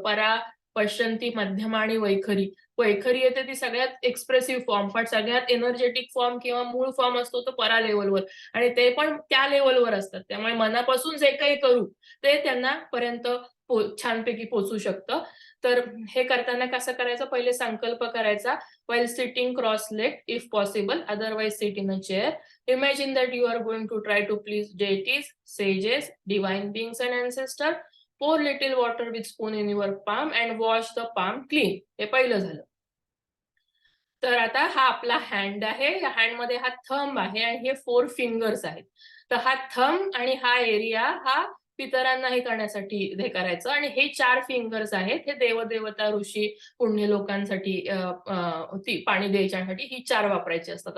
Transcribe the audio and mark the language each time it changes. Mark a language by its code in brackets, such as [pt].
[mr] परा, पश्यंती, मध्यमा आणि वैखरी. वैखरी येते ती सगळ्यात एक्सप्रेसिव्ह फॉर्म, पण सगळ्यात एनर्जेटिक फॉर्म किंवा मूळ फॉर्म असतो तो परा लेवलवर. आणि ते पण त्या लेवलवर असतात. त्यामुळे मनापासून जे काही करू ते त्यांना पर्यंत छानपैकी पोचू शकतं. तर हे करताना कसं करायचं, पहिले संकल्प करायचा. [en] while sitting cross-legged if possible, otherwise sit in a chair. Imagine that you are going to try to please deities, sages, divine beings and ancestor. Pour little water with spoon in your palm and wash the palm clean. [mr] हे पहिलं झालं. तर आता हा आपला hand आहे, या hand मध्ये हा थंब आहे आणि हे 4 फिंगर्स आहेत. तर हा थंब आणि हा एरिया हा पितरांना हे करण्यासाठी हे करायचं. आणि हे 4 फिंगर्स आहेत, हे देवदेवता, ऋषी, पुण्य लोकांसाठी ती पाणी द्यायच्यासाठी ही 4 वापरायची असतात.